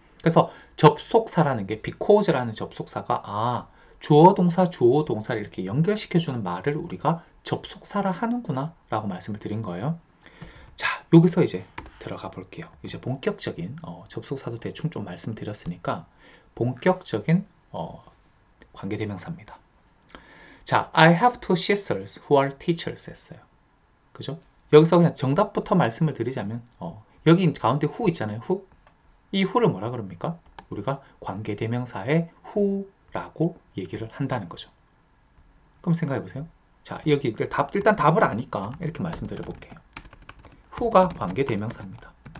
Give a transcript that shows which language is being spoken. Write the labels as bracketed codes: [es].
[ko] 그래서 접속사라는 게 because라는 접속사가 주어 동사 주어 동사를 이렇게 연결시켜주는 말을 우리가 접속사라 하는구나 라고 말씀을 드린 거예요. 자, 여기서 이제 들어가 볼게요. 이제 본격적인 접속사도 대충 좀 말씀드렸으니까 본격적인 관계대명사입니다. 자, [en] I have two sisters who are teachers [ko] 했어요. 그죠? 여기서 그냥 정답부터 말씀을 드리자면 여기 가운데 who 있잖아요. [en] who. [ko] 이 who를 뭐라 그럽니까? 우리가 관계대명사의 who라고 얘기를 한다는 거죠. 그럼 생각해 보세요. 자, 여기 일단 답을 아니까 이렇게 말씀드려 볼게요. who가 관계대명사입니다.